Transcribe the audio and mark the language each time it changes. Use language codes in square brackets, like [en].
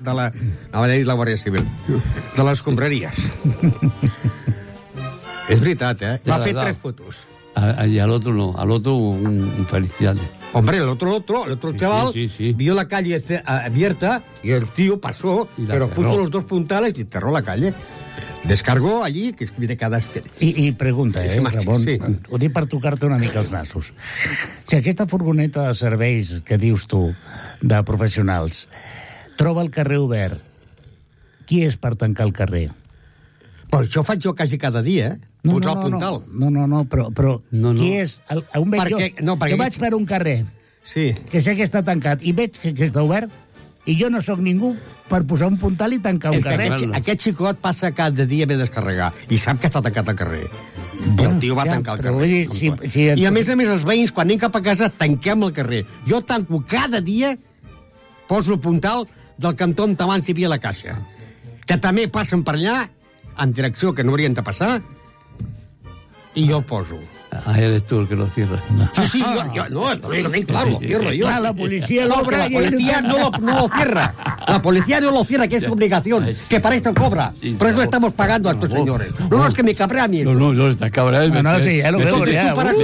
[ca] la Guàrdia Civil. De les escombraries. És veritat, eh? Va fer tres fotos. I a l'altre no. A l'altre, un felicitat. [es] Hombre, [ca] l'altre xaval [es] vio la calle abierta i el tío pasó, però puso los dos puntales i enterró la calle. Descargó allí, que es viene cada... [ca] I pregunta, Ramon, sí. Ho dic per tocar-te una mica els nassos. Si aquesta furgoneta de serveis que dius tu, de professionals, troba el carrer obert, qui és per tancar el carrer? Però això faig jo quasi cada dia, posar el puntal. No, però qui és? Jo vaig per un carrer, sí, que sé que està tancat, i veig que està obert, i jo no sóc ningú per posar un puntal i tancar un carrer. Aquest xicot passa cada dia a ve a descarregar i sap que està tancat el carrer. I el tio va tancar el carrer. I a més, els veïns, quan anem cap a casa, tanquem el carrer. Jo tanco cada dia, poso el puntal del cantó on abans hi havia la caixa, que també passen per allà, en direcció que no haurien de passar, i jo poso. [es] Ah, eres tú el que lo cierra. Sí, yo lo cierro. La policía lo obra. La policía no lo cierra. La policía no lo cierra, que es obligación. Que para esto cobra. Por eso estamos pagando a estos señores. No, es que me cabrea a mí. No, está cabreado. Me